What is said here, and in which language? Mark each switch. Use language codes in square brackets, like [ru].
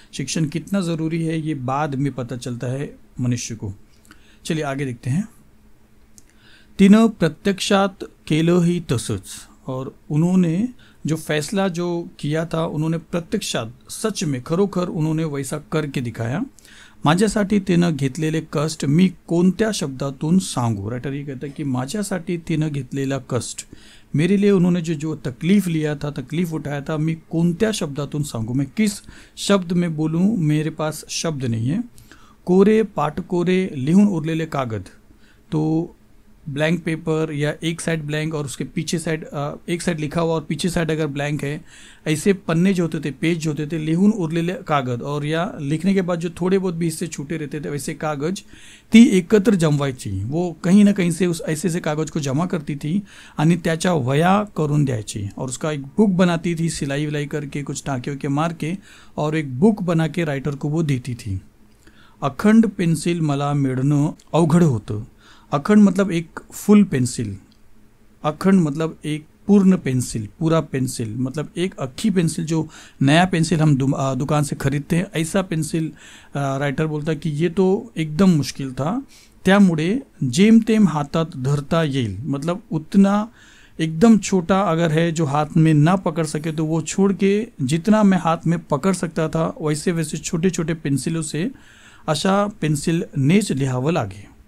[hi] शिक्षण कितना ज़रूरी है ये बाद में पता चलता है मनुष्य को। चलिए आगे देखते हैं। [mr] तिनं प्रत्यक्षात केलं ही तसंच, [hi] और उन्होंने जो फैसला जो किया था उन्होंने प्रत्यक्षात, सच में खरोखर उन्होंने वैसा करके दिखाया। [mr] माझ्यासाठी तिनं घेतलेले कष्ट मी कोणत्या शब्दातून सांगू। [hi] राइटर ये कहता है कि [mr] माझ्यासाठी तिनं घेतलेला कष्ट, [hi] मेरे लिए उन्होंने जो तकलीफ लिया था, तकलीफ उठाया था, मैं [mr] कोणत्या शब्दातून सांगू, [hi] मैं किस शब्द में बोलूँ, मेरे पास शब्द नहीं है। [mr] कोरे पाटकोरे लिहून उरलेले कागद, [hi] तो ब्लैंक पेपर या एक साइड ब्लैंक और उसके पीछे साइड एक साइड लिखा हुआ और पीछे साइड अगर ब्लैंक है, ऐसे पन्ने जो होते थे, पेज जो होते थे, [mr] लिहून उरलेले कागद, [hi] और या लिखने के बाद जो थोड़े बहुत भी हिस्से छूटे रहते थे वैसे कागज [mr] ती एकत्र जमवायची। [hi] वो कहीं ना कहीं से उस ऐसे कागज को जमा करती थी [mr] आणि त्याच्या वया करून द्यायची [hi] और उसका एक बुक बनाती थी, सिलाई विलाई करके कुछ टाँके के मार के, और एक बुक बना के राइटर को वो देती थी। [mr] अखंड पेन्सिल मला मिळणं अवघड होतं। [hi] अखंड मतलब एक फुल पेंसिल, अखंड मतलब एक पूर्ण पेंसिल, पूरा पेंसिल मतलब एक अक्खी पेंसिल, जो नया पेंसिल हम दुकान से खरीदते हैं ऐसा पेंसिल। राइटर बोलता कि ये तो एकदम मुश्किल था, [mr] त्यामुळे जेमतेम हातात धरता येईल, [hi] मतलब उतना एकदम छोटा अगर है जो हाथ में ना पकड़ सके तो वो छोड़ के जितना मैं हाथ में पकड़ सकता था वैसे वैसे छोटे छोटे पेंसिलों से [mr] अशा पेंसिल नेच लिहावं लागे।